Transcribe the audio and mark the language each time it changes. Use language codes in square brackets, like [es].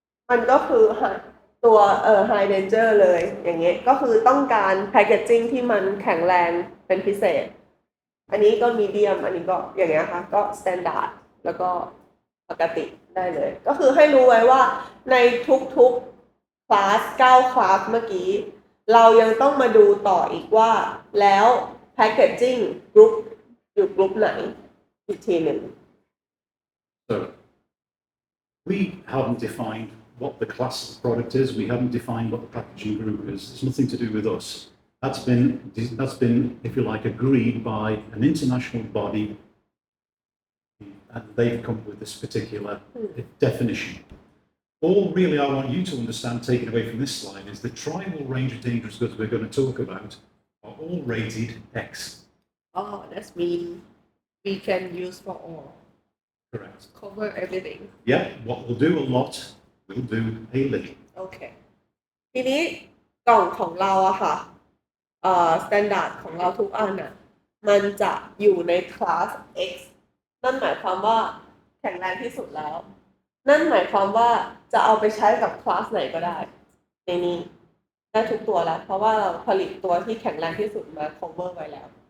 [th] มันก็คือตัวhigh danger เลยอย่างเงี้ยก็คือต้องการ packaging ที่มันแข็งแรงเป็นพิเศษอันนี้ก็มีเดียมอันนี้ก็อย่างเงี้ยค่ะก็ standard แล้วก็ปกติได้เลยก็คือให้รู้ไว้ว่าในทุกๆคลาส9คลาสเมื่อกี้เรายังต้องมาดูต่ออีกว่าแล้ว packaging group อยู่กลุ่มไหนอีกทีหนึ่ง [en] So we haven't defined what the class of product is. We haven't defined what the packaging group is. It's nothing to do with us. That's been, if you like, agreed by an international body, and they've come up with this particular definition. All really I want you to understand, taken away from this slide, is the tribal range of dangerous goods we're going to talk about are all rated X. Oh, that means we can use for all. Correct. Cover everything. Yeah, what we'll do a lot, we'll do a little. Okay. [th] ทีนี้กล่องของเราอะค่ะstandard ของเราทุกอันอะมันจะอยู่ในคลาส X นั่นหมายความว่าแข็งแรงที่สุดแล้วนั่นหมายความว่าจะเอาไปใช้กับคลาสไหนก็ได้ในนี้ได้ทุกตัวแล้วเพราะว่าเราผลิตตัวที่แข็งแรงที่สุดมา cover ไว้แล้ว